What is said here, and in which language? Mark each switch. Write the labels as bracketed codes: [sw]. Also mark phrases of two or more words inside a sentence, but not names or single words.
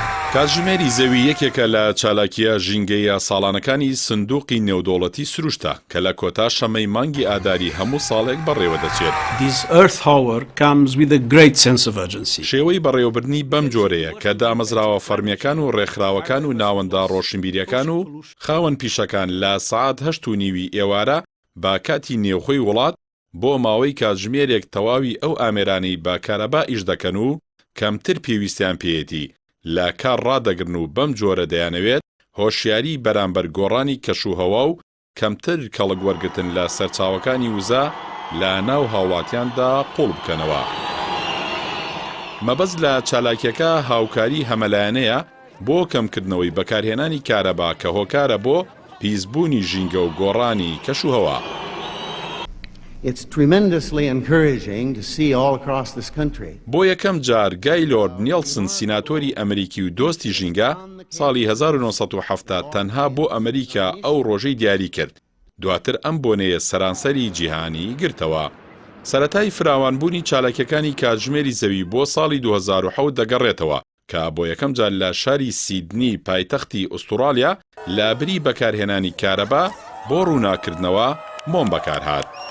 [ckb] کاتژمێری زەوی یەکێکە لە چالاکیە ژینگەیە ساڵانەکانی سندوقی نێودەوڵەتی سروشتە کە لە کۆتا شەمەی مانگی ئاداری هەموو ساڵێک بەڕێوە دەچێت. [en] This Earth Hour comes with a great sense of urgency. [ckb] شێوەی بەڕێوەبردنی بەم جۆرەیە کە دامەزراوە فەرمیەکان و ڕێکخراوەکان و ناوەندا ڕۆشنبیریەکان و خاوەن پیشەکان لە سەعات 8:30 ئێوارە با کاتی نێوخۆی وڵات بۆ ماوەی کاتژمێرێک تەواوی ئەو ئامێرانەی بە کارەبا ئیش دەکەن و کەمتر پێویستیان پێیەتی لە کار ڕادەگرن و بەم جۆرە دەیانەوێت هۆشیاری بەرامبەر گۆڕانی کەشوهەوا و کەمتر کەڵک وەرگتن لە سەرچاوەکانی وزە لە ناو هاوڵاتیاندا قوڵ بکەنەوە. مەبەست لە چالاکیەکە هاوکاری هەمەلایەنەیە بۆ کەمکردنەوەی بەکارهێنانی کارەبا کە هۆکارە بۆ پیسبوونی ژینگە و گۆڕانی کەشوهەوا. [en] It's tremendously encouraging to see all across this country. [ckb] بۆ یەکەم جار گایلۆرد نیلسن سیناتۆری ئەمریکی و دۆستی ژینگە ساڵی 1970 تەنها بۆ ئەمریکا ئەو ڕۆژەی دیاری کرد. دواتر ئەم بۆنەیە سەرانسەری جیهانی گرتەوە. سەرەتای فراوانبوونی چالاکیەکانی کاتژمێری زەوی بۆ ساڵی 2007 دەگەڕێتەوە کە بۆ یەکەم جار لە شاری سیدنی پایتەختی ئوستورالیا لە بری بەکارهێنانی کارەبا بۆ ڕووناکردنەوە مۆم بەکارهات.